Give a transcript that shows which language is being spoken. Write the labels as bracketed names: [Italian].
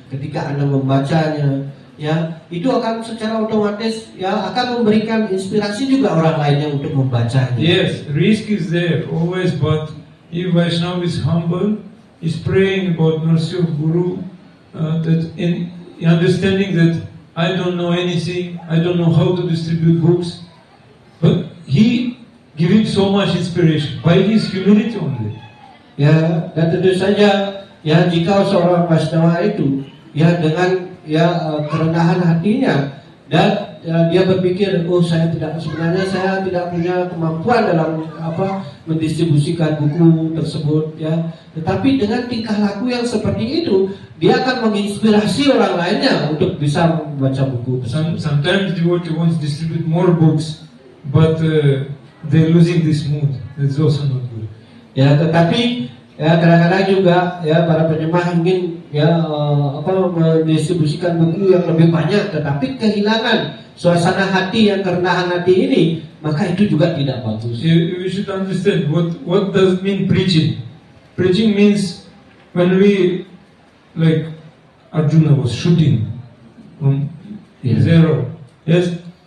[Indonesian] Ketika Anda membacanya, ya itu akan secara otomatis ya akan memberikan inspirasi juga orang lainnya untuk membacanya. [English] Yes, risk is there always, but if Vaishnava is humble, is praying about mercy of Guru, that in understanding that I don't know anything, I don't know how to distribute books, but he giving so much inspiration by his humility only. [Indonesian] Ya, dan tentu saja ya jika seorang Vaishnava itu ya dengan kerendahan hatinya dan dia berpikir, oh sebenarnya saya tidak punya kemampuan dalam mendistribusikan buku tersebut ya. Tetapi dengan tingkah laku yang seperti itu, dia akan menginspirasi orang lainnya untuk bisa membaca buku tersebut. [English] Sometimes devotee wants to distribute more books, but they're losing this mood. It's also not good. [Indonesian] Ya, tetapi ya kadang-kadang juga ya para penyembah ingin mendistribusikan buku yang lebih banyak, tetapi kehilangan suasana hati yang kerendahan hati ini, maka itu juga tidak bagus. [English] You should understand what does it mean preaching. Preaching means when we, like Arjuna was shooting from zero. Yes.